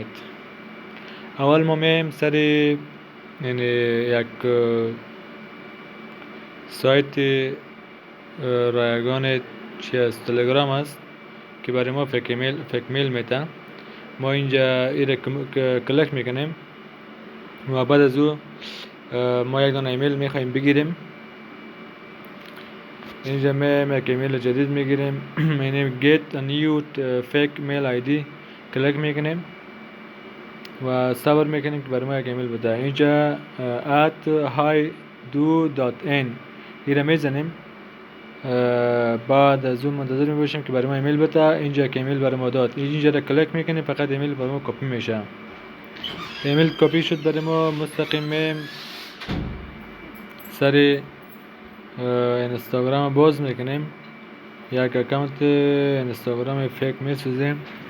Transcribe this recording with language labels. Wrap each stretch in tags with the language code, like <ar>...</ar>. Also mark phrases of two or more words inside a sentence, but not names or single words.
<fa>اول ما میایم سر یک سایت رایگان چی از تلگرام است که برای ما فک میل میده. ما اینجا ایره کلک میکنیم و بعد از او ما یک دانه ایمیل میخوایم بگیریم. اینجا میایم یک ایمیل جدید میگیریم. میایم</fa> <en>get a new fake mail ID</en> <fa>کلک میکنیم و صبر میکنیم که برای ما یک ایمیل بده. اینجا at hido.in ایره میزنیم. بعد از اون منتظر میباشیم که برای ما ایمیل بده. اینجا که ایمیل برای ما داد، اینجا را کلک میکنیم، فقط ایمیل برای ما کپی میشه. ایمیل کپی شد برای ما. مستقیم میم سر اینستاگرام باز میکنیم، یک اکانت اینستاگرام فیک میسازیم.</fa>